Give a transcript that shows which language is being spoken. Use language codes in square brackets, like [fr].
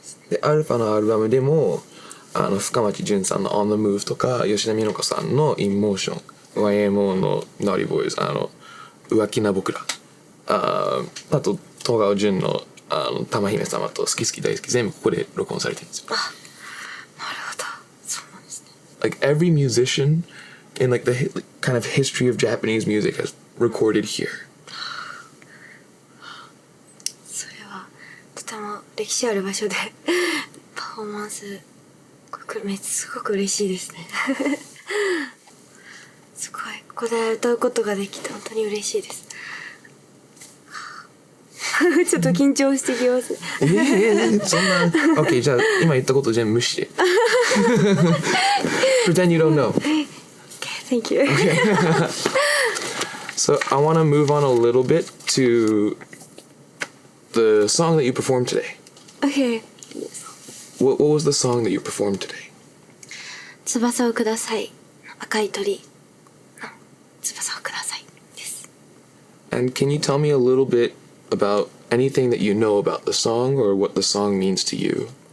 [ja] で、アルファのアルバムでも深町淳さんの On the Move とか吉田美奈子さんの In Motion、 YMO の Naughty Boys、浮気な僕ら、あと東川淳の玉姫様と好き好き大好き全部ここで録音されてるんですよ。あ、なるほど。そうなんですね。 [en] Like every musician in like the kind of history of Japanese music has recorded here. [ja] それはとても歴史ある場所でパフォーマンスすごく嬉しいですね。すごいここで歌うことができて本当に嬉しいです。ちょっと緊張してきます。そんな OK じゃあ今言ったこと全部無視で [en] Pretend you don't know. Okay, thank you. So I want to move on a little bit to the song that you performed today. Okay. What was the song that you performed today? [ja] 翼をください。赤い鳥の翼をくださいです。 [en] And can you tell me a little bit about anything that you know about the song or what the song means to you?